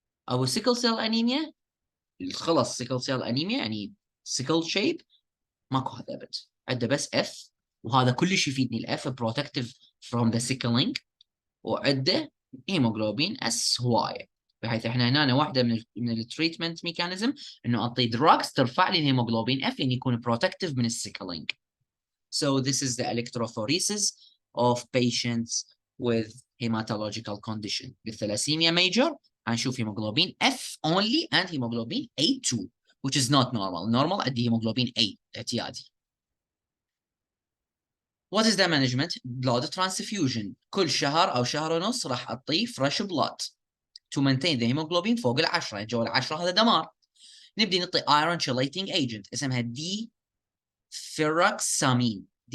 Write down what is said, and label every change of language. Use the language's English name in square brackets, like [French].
[Arabic] او سيكل سيل انيميا خلص سيكل سيل انيميا يعني سيكل شيب ماكو هذا ابد، عنده بس اف وهذا كلش يفيدني. [English] الاف protective from the sickling [Arabic] وعنده هيموجلوبين اس هوايه، بحيث احنا هنا واحده من التريتمنت ميكانيزم انه اعطي دراجز ترفع لي الهيموجلوبين اف لان يكون بروتكتيف من السيكلينج. [English] So this is the electrophoresis of patients with hematological condition. بالثلاسيميا major هنشوف hemoglobin F only and hemoglobin A2 which is not normal. Normal عندي hemoglobin A اعتيادي. What is the management? Blood transfusion. [Arabic] كل شهر أو شهر ونص راح أعطيه [English] fresh blood to maintain the hemoglobin [Arabic] فوق 10. جوا 10 هذا دمار. نبدي نعطي iron chelating agent اسمها ديفيروكسامين.